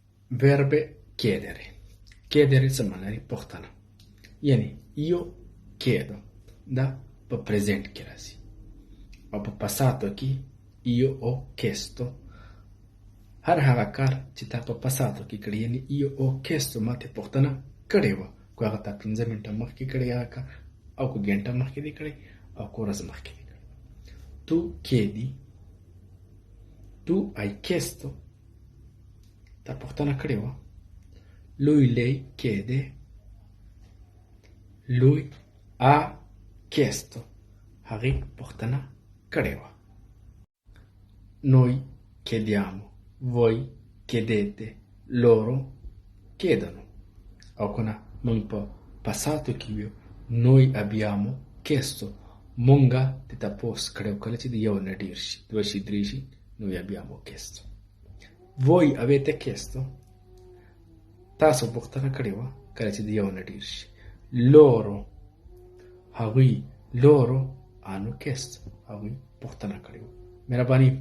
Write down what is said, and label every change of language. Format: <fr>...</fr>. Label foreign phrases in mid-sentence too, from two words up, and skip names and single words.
<it>Verbe chiedere. Chiedere</it> <ps>څه معنی لري؟ پوښتنه. یعنی</ps> <it>io chiedo</it> <ps>دا په پریزنټ کې راځي او په پاساتو کې</ps> <it>io ho chiesto</it> <ps>هر هغه کار چې تا په پاساتو کې کړی، یعنی</ps> <it>io ho chiesto</it> <ps>ما ته پوښتنه کړې وه، که هغه تا 15 منټه مخکې کړی هغه کار، او که ګنټه مخکې دی کړی او که ورځ مخکې دی کړی.</ps> <it>Tu chiedi, tu hai chiesto</it> <ps>تا پوښتنه کړې وه.</ps> <it>Lui lei chiede, lui ha chiesto</it> <ps>هغې پوښتنه کړې وه.</ps> <it>Noi chiediamo, voi chiedete, loro chiedono.</it> <ps>او کنه موږ په پاساتو کې ویو</ps> <it>noi abbiamo chiesto</it> <ps>مونږه د تپوس کړی کله چې د یو نه ډېر شي، دوه شي، درې شي،</ps> <it>noi abbiamo chiesto. Voi avete chiesto</it> <ps>تاسو پوښتنه کړې وه کله چې د یو نه ډېر شي. Loro هغوی</ps> <it>loro hanno chiesto</it> <ps>هغوی پوښتنه کړې وه. مهرباني</ps>